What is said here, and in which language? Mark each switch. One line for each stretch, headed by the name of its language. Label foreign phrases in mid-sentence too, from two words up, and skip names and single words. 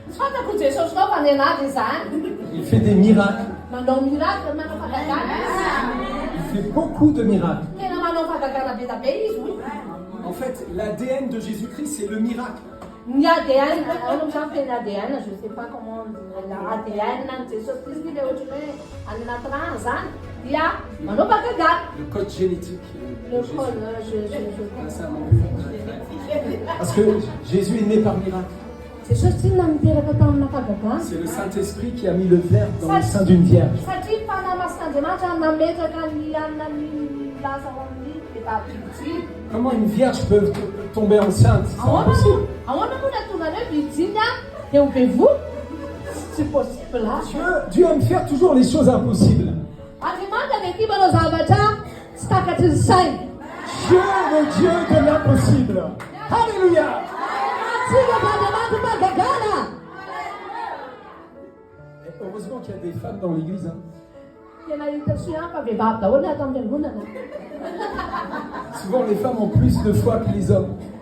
French: Il fait des miracles. Il fait beaucoup de miracles. En fait, l'ADN de Jésus-Christ, c'est le miracle.
Malagasy: Ny ADN, ano sampai ADN,
French: je sais pas comment on dit,
Malagasy: ADN ng Jesus Christ nila ohatrany hoe any anaty rano zany dia manaovaka gaga.
French: Le code génétique. Le code, Parce que Jésus est né par miracle.
Malagasy: Jesus tsy niteraka tamina fagagana.
French: C'est le Saint-Esprit qui a mis le verbe dans le sein d'une vierge.
Malagasy: Satria fanamasin'Andriamanitra nametraka ny anina ny lasa ao amin'ny vehivavy.
French: Comment une vierge peut tomber enceinte? C'est impossible.
Malagasy: Ahoana moa natonga ny hoe virginy dia ho bevo? Tsy possible
French: Dieu aime faire toujours les choses impossibles.
Malagasy: Andriamanitra dia tia manao zavatra tsy takatry ny saina.
French: Dieu est le Dieu de l'impossible. Alléluia. Et heureusement qu'il y a des femmes dans l'église. Souvent les femmes ont plus de foi que les hommes.